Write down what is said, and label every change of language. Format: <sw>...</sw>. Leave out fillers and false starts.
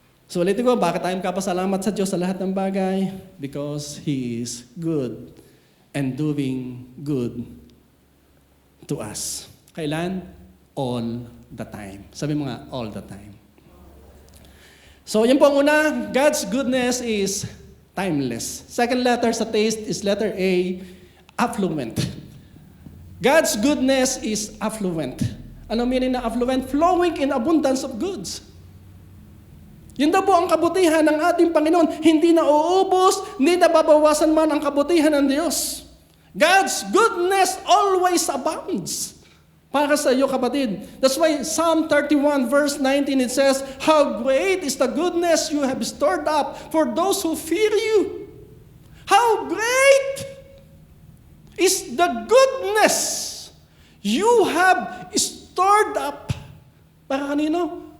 <tl>So ulitin ko, bakit tayo kapasalamat sa Diyos sa lahat ng bagay?</tl> <en>Because He is good and doing good to us.</en> <tl>Kailan?</tl> <en>All the time.</en> <tl>Sabi mo nga,</tl> <en>all the time.</en> <tl>So yun po ang una,</tl> <en>God's goodness is timeless. Second letter sa taste is letter A, affluent. God's goodness is affluent.</en> <tl>Ano meaning na affluent?</tl> <en>Flowing in abundance of goods.</en> <tl>Yun daw po ang kabutihan ng ating Panginoon. Hindi na uubos, hindi na babawasan man ang kabutihan ng Diyos.</tl> <en>God's goodness always abounds.</en> <tl>Para sa iyo, kapatid.</tl> <en>That's why Psalm 31 verse 19 it says, "How great is the goodness you have stored up for those who fear you." How great is the goodness you have stored up.</en> <tl>Para kanino?</tl>